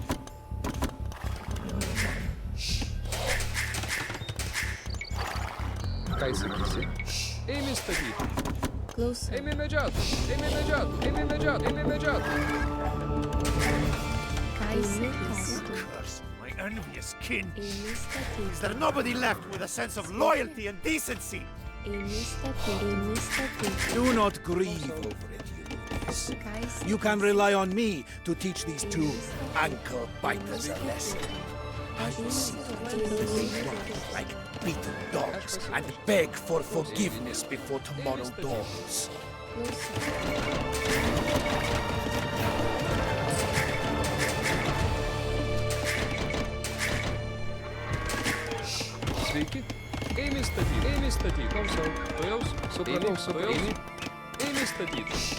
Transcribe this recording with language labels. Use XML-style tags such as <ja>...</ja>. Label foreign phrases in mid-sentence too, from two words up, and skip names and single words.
<lt>Ką įsakysi? Eimi statyti. Klausau. Eimi medžioti. Eimi medžioti. Eimi medžioti. Eimi medžioti. Ką įsakysi?</lt> <en>Curse my envious kin.</en> <lt>Eimi</lt> <en>Is</en> <lt>statyti.</lt> <en>there nobody left with a sense of loyalty and decency?</en> <lt>Eimi statyti. Eimi statyti.</lt> <en>Do not grieve over it, Ulysses.</en> <lt>Ką įsakysi?</lt> <en>You can rely on me to teach these two ankle biters a lesson. I will see that they run like beaten dogs and beg for forgiveness before tomorrow dawns.</en> <lt>Klausau. Sveiki. Eimi statyti. Eimi statyti. Klausau. Tuojaus. Supratau. Eimi. Eimi statyti.</lt>